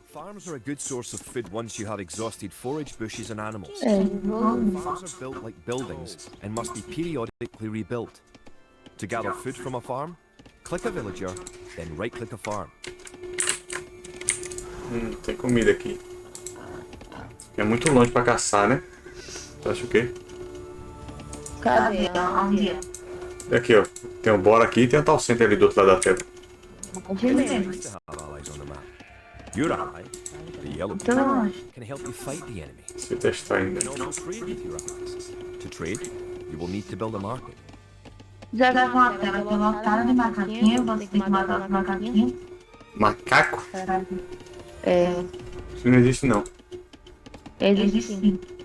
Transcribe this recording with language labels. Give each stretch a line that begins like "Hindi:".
English: Farms are a good source of food once you have exhausted forage bushes and animals. Farms are built like buildings and must be periodically rebuilt. To gather food from a farm, click a villager, then right-click a farm.
Portuguese: Tem comida aqui. É muito longe pra caçar, né? Tu acha o quê? Cadê? Onde é? Aqui, ó. Tem um bora aqui e tem um tal center ali do outro lado da tela. Onde mesmo?
English: Nice to have allies on the map. Your ally, the yellow,
Portuguese: Tô longe.
English: can help you fight the enemy.
Portuguese: Se testar ainda.
English: You can also trade with your allies. To trade, you will need to build a market.
Portuguese: Já dá uma tela que lotada de macaquinho, você tem que matar os macaquinhos. Macaco? É, Isso não existe não. existe sim.